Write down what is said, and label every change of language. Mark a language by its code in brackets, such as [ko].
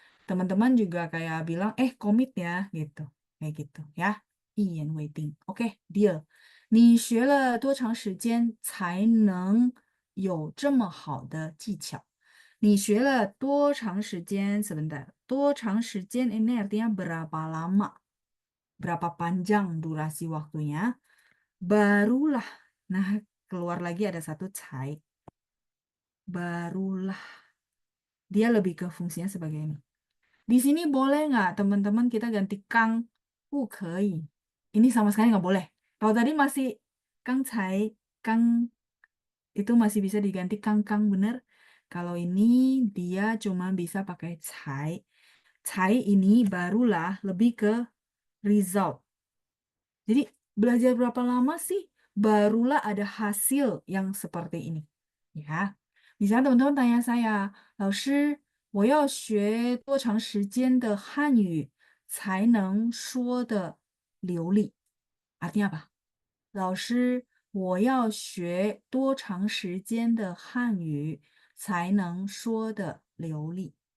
[id] Teman-teman juga kayak bilang, komit ya, gitu. Kayak gitu ya. [zh] 一言为定. [id] Oke, deal. [zh] 你学了多长时间才能有这么好的技巧？你学了多长时间 [id] sebentar. [zh] 多长时间 [id] ini artinya berapa lama? Berapa panjang durasi waktunya? Barulah. Nah, keluar lagi ada satu cai. Barulah. Dia lebih ke fungsinya sebagai ini. Di sini boleh nggak teman-teman kita ganti kang? [zh] 不可以. [id] Ini sama sekali nggak boleh. Kalau tadi masih kang cai, kang itu masih bisa diganti kang-kang, bener. Kalau ini dia cuma bisa pakai cai. Cai ini barulah lebih ke result. Jadi belajar berapa lama sih barulah ada hasil yang seperti ini. Ya. [zh] Misalnya teman-teman tanya saya, 老师，我要学多长时间的汉语才能说的流利? [id] Artinya apa? [zh] 老师，我要学多长时间的汉语才能说的流利?